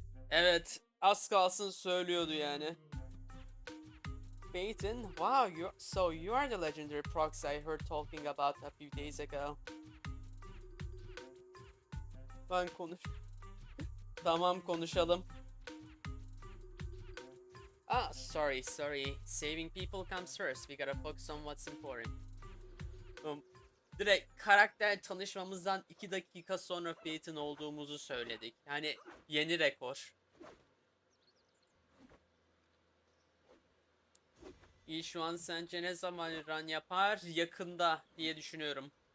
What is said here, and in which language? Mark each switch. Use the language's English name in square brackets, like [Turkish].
[Turkish] Evet, az kalsın söylüyordu yani. [English] Phaethon, wow, you are the legendary proxy I heard talking about a few days ago. [Turkish] Ben Tamam, konuşalım. [English] Sorry. Saving people comes first. We gotta focus on what's important. [Turkish] Direkt karakter tanışmamızdan 2 dakika sonra Phaethon olduğumuzu söyledik. Yani yeni rekor. İyi, şu an sence ne zaman run yapar? Yakında diye düşünüyorum.